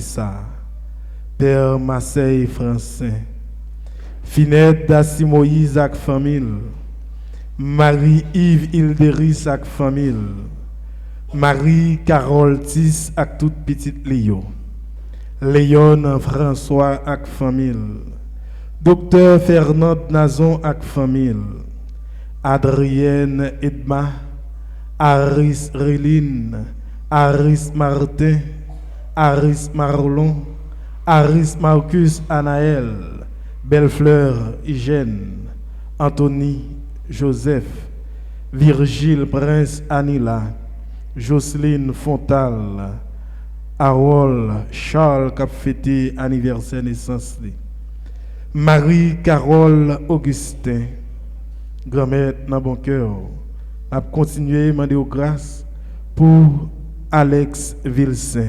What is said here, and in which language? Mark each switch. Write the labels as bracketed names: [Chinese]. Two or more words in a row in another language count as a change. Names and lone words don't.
[French] ça, Père Marseille Francin, Finette Dassi Moïse avec famille, Marie-Yves Hilderis avec famille, Marie-Carole Tis avec toute petite Léo, Léon François avec famille, Docteur Fernand Nazon avec famille, Adrienne Edma, Aris Réline, Aris Martin, Aris Marlon, Aris Marcus Anaël, Bellefleur Hygiène, Anthony Joseph, Virgile Prince Anila, Jocelyne Fontal, Harold Charles qui a fêté anniversaire naissance, Marie-Carole Augustin, grand-mère dans bon cœur, a continué à demander grâce pour Alex Vilsain.